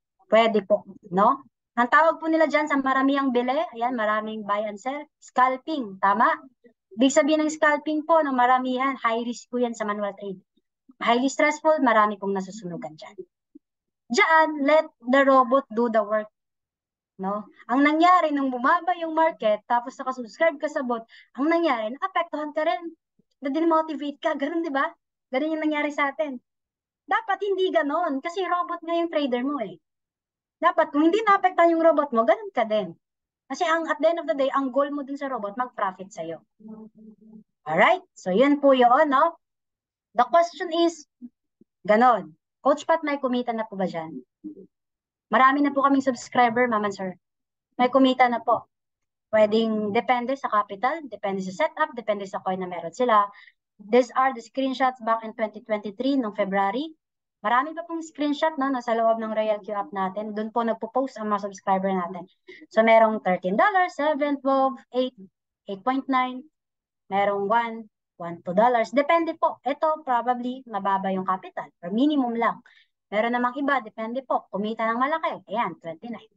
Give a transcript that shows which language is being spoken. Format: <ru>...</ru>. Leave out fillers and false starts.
<tl>Pwede po, no? Ang tawag po nila dyan sa maraming bili, ayan, maraming buy and sell, scalping, tama? Ibig sabihin ng scalping po, no, maramihan, high risk po yan sa manual trade. Highly stressful, marami pong nasusunugan dyan.</tl> <en>Diyan, let the robot do the work. No?</en> <tl>Ang nangyari, nung bumaba yung market, tapos nakasubscribe ka sa bot, ang nangyari, naapektuhan ka rin. Na-demotivate ka, ganun, di ba? Ganun yung nangyari sa atin. Dapat hindi ganon, kasi robot nga yung trader mo eh. Dapat, kung hindi naapektuhan yung robot mo, ganun ka din. Kasi</tl> <en>at the end of the day,</en> <tl>ang goal mo dun sa robot, mag-profit sa'yo. Alright? So, yun po yun, no?</tl> <en>The question is,</en> <tl>ganon. Coach Pat, may kumita na po ba dyan? Marami na po kaming subscriber, ma'am and sir. May kumita na po. Pwedeng depende sa capital, depende sa setup, depende sa coin na meron sila.</tl> <en>These are the screenshots back in 2023, noong February.</en> <tl>Marami pa pong screenshot, no, nasa loob ng Royal Q app natin. Doon po nagpo-post ang mga subscriber natin. So, merong $13, 7, 12, 8, 8.9, merong 1, $2. Depende po. Ito, probably, mababa yung capital or minimum lang. Meron namang iba, depende po. Kumita ng malaki. Ayan, 29.</tl>